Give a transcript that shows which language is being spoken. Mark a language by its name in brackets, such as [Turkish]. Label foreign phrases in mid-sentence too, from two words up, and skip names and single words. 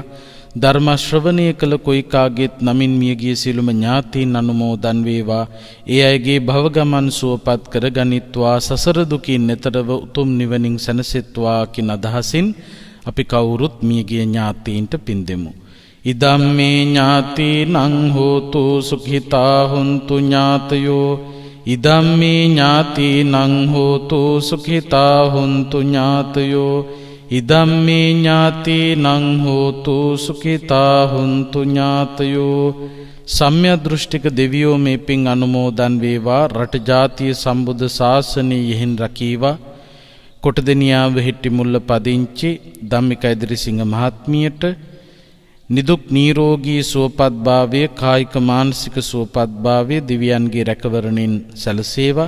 [Sinhala] ධර්ම ශ්‍රවණය කළ කොයිකාගේත් නමින් මියගිය සියලුම ඥාතීන් අනුමෝදන් වේවා. ඒ අයගේ භව ගමන් සුවපත් කරගනිත්වා, සසර දුකින් එතරව උතුම් නිවනින් සැනසෙත්වා කින අදහසින් අපි කවුරුත් මියගිය ඥාතීන්ට පින් දෙමු. [Pali] ඉදම්මේ ඥාතීනං හෝතු සුඛිතා හොන්තු ඥාතයෝ. ඉදම්මේ ඥාතීනං හෝතු සුඛිතා හොන්තු ඥාතයෝ. ඉදම්මේ ඥාතීනං හෝතු සුඛිතා හොන්තු ඥාතයෝ. [Sinhala] සම්‍යක් දෘෂ්ටික දෙවියෝ මේ පින් අනුමෝදන් වේවා. රට ජාතිය සම්බුද්ධ ශාසනය යෙහින් රකීවා. කොටදෙනියාව හෙට්ටිමුල්ල පදිංචි ධම්මිකා ඉදිරිසිංහ මහත්මියට නිදුක් නිරෝගී සුවපත්භාවයේ කායික මානසික සුවපත්භාවයේ දිව්‍යයන්ගේ රැකවරණින් සැලසේවා.